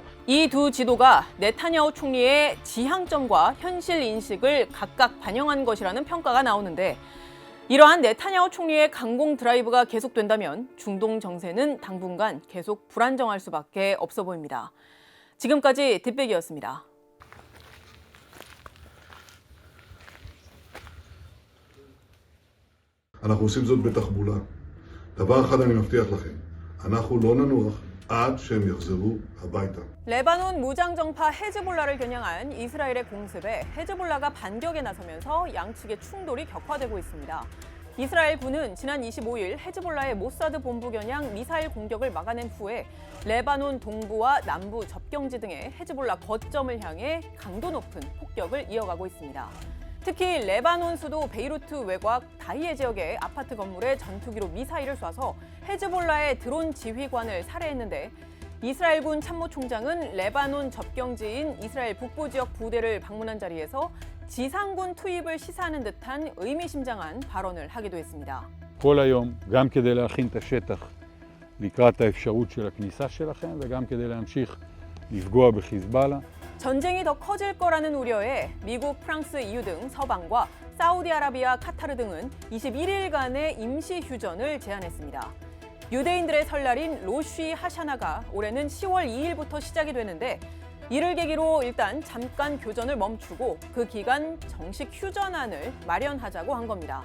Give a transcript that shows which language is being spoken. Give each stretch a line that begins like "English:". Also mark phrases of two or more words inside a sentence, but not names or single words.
Korean: 이 두 지도가 네타냐후 총리의 지향점과 현실 인식을 각각 반영한 것이라는 평가가 나오는데, 이러한 네타냐후 총리의 강공 드라이브가 계속된다면 중동 정세는 당분간 계속 불안정할 수밖에 없어 보입니다. 지금까지 뒷백이었습니다.
Hebrew: אנחנו עושים זאת בתחבולה. דבר אחד אני מבטיח לכם, אנחנו לא ננוח עד שהם יחזרו הביתה.
Korean: 레바논 무장정파 헤즈볼라를 겨냥한 이스라엘의 공습에 헤즈볼라가 반격에 나서면서 양측의 충돌이 격화되고 있습니다. 이스라엘 군은 지난 25일 헤즈볼라의 모사드 본부 겨냥 미사일 공격을 막아낸 후에 레바논 동부와 남부 접경지 등의 헤즈볼라 거점을 향해 강도 높은 폭격을 이어가고 있습니다. 특히 레바논 수도 베이루트 외곽 다히에 지역의 아파트 건물에 전투기로 미사일을 쏴서 헤즈볼라의 드론 지휘관을 살해했는데, 이스라엘군 참모총장은 레바논 접경지인 이스라엘 북부 지역 부대를 방문한 자리에서 지상군 투입을 시사하는 듯한 의미심장한 발언을 하기도 했습니다.
Hebrew: כל היום, גם כדי להכין את השטח לקראת האפשרות של הכניסה שלכם וגם כדי להמשיך לפגוע בחיזבאללה.
Korean: 전쟁이 더 커질 거라는 우려에 미국, 프랑스, EU 등 서방과 사우디아라비아, 카타르 등은 21일간의 임시 휴전을 제안했습니다. 유대인들의 설날인 로쉬 하샤나가 올해는 10월 2일부터 시작이 되는데, 이를 계기로 일단 잠깐 교전을 멈추고 그 기간 정식 휴전안을 마련하자고 한 겁니다.